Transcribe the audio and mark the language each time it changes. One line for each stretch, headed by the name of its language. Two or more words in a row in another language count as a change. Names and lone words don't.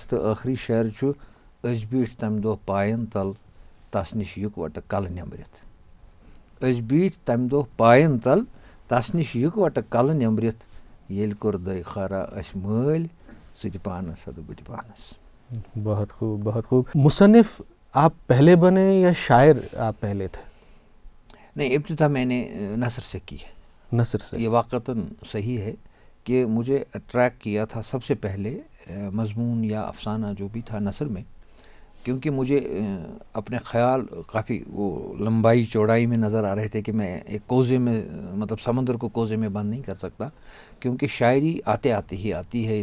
Kashmiri: تہٕ ٲخری شعر چھُ أسۍ بیٖٹھۍ تمہِ دۄہ پاین تل تس نِش یِکوٹہٕ کلہٕ نٮ۪مبرِتھ, أسۍ بیٖٹھۍ تمہِ دۄہ پاین تل تس نِش یِکوٹہٕ کلہٕ نٮ۪مبرِتھ, یل کور خارا اش مل سہ تہ پانس ادو بہ تہ پانس.
Urdu: بہت خوب بہت خوب. مصنف آپ پہلے بنے یا شاعر آپ پہلے تھے؟ نہیں، ابتدا میں نے نثر سے کی ہے. نثر سے؟ یہ واقعتاً صحیح ہے کہ مجھے اٹریکٹ کیا تھا سب سے پہلے مضمون یا افسانہ جو بھی تھا نثر میں، کیونکہ مجھے اپنے خیال کافی وہ لمبائی چوڑائی میں نظر آ رہے تھے کہ میں ایک کوزے میں، مطلب سمندر کو کوزے میں بند نہیں کر سکتا، کیونکہ شاعری آتے آتے ہی آتی ہے.